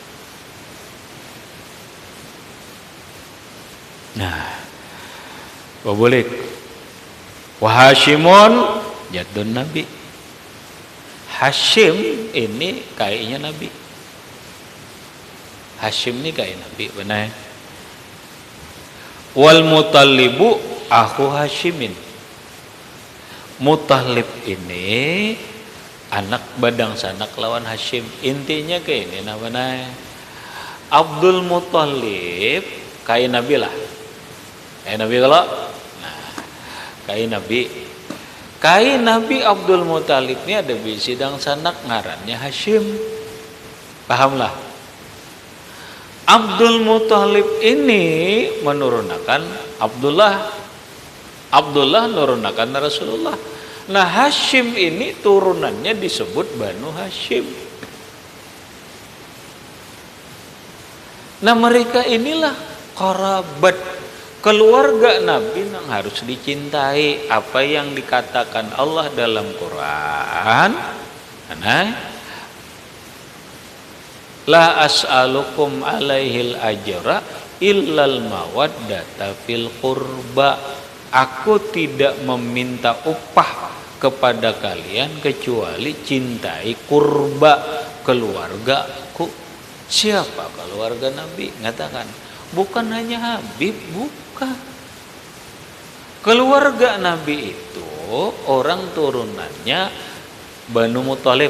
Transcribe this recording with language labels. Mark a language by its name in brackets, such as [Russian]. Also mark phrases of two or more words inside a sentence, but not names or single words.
[Indonesian] Nah, boleh. [Arabic] وهاشم جد النبي. [Indonesian] Hashim ini kayaknya Nabi. Hashim ini kayak Nabi, benar. [Arabic] والمطلب أخو هاشم. [Banjar] Mutalib ini anak badang sanak lawan Hashim. [Indonesian] Intinya kayak ini namanya Abdul Muthalib kayak Nabi lah. [Banjar] Kayak Nabi kalau kayak Nabi Abdul Muthalib ini ada bisidang sanak ngarannya Hashim. [Indonesian] Pahamlah. Abdul Muthalib ini menurunkan Abdullah menurunkan Rasulullah. Nah Hashim ini turunannya disebut Banu Hashim. Nah mereka inilah kerabat keluarga Nabi yang harus dicintai. Apa yang dikatakan Allah dalam Quran, [Arabic] لا أسألكم عليه أجرا إلا المودة في القربى. [Indonesian] Aku tidak meminta upah kepada kalian kecuali cintai kurba, keluargaku. Siapa keluarga Nabi? Ngatakan, bukan hanya Habib, bukan. Keluarga Nabi itu orang turunannya Banu Muthalib.